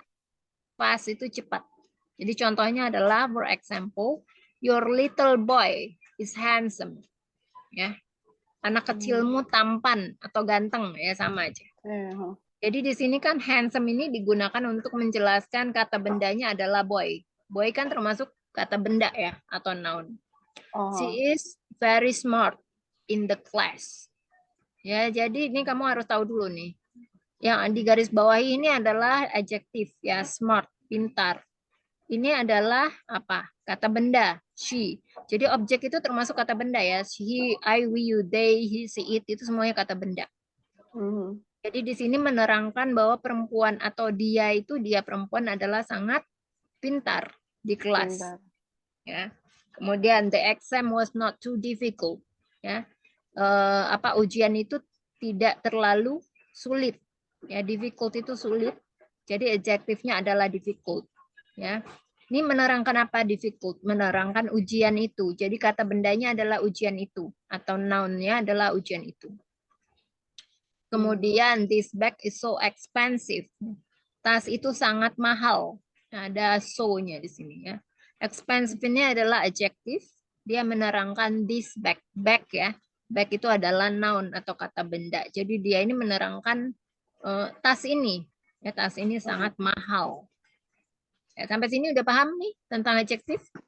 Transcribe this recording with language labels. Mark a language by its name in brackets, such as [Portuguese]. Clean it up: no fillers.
[Indonesian] ya. [English] Fast [Indonesian] itu cepat. Jadi contohnya adalah [English] for example, your little boy is handsome. [Indonesian] Ya. Anak kecilmu tampan atau ganteng ya sama aja. Jadi di sini kan handsome ini digunakan untuk menjelaskan kata bendanya adalah boy. Boy kan termasuk kata benda ya atau noun. [English] She is very smart in the class. [Indonesian] Ya, jadi ini kamu harus tahu dulu nih. Yang di garis bawah ini adalah adjektif ya, smart, pintar. Ini adalah apa? Kata benda, she. Jadi objek itu termasuk kata benda ya. He, I, we, you, they, he, she, it itu semuanya kata benda. Jadi di sini menerangkan bahwa perempuan atau dia perempuan adalah sangat pintar di kelas. Ya. Kemudian [English] the exam was not too difficult. [Indonesian] Ya. Ujian itu tidak terlalu sulit. Ya, difficult itu sulit. Jadi adjektifnya adalah difficult. Ya. Ini menerangkan apa difficult? Menerangkan ujian itu. Jadi kata bendanya adalah ujian itu atau noun-nya adalah ujian itu. Kemudian [English] this bag is so expensive. [Indonesian] Tas itu sangat mahal. Ada so-nya di sini ya. Expensive ini adalah adjektif. Dia menerangkan [English] this bag. [Indonesian] Bag ya. Bag itu adalah noun atau kata benda. Jadi dia ini menerangkan tas ini. Ya, tas ini sangat mahal. Ya, sampai sini udah paham nih tentang adjektif?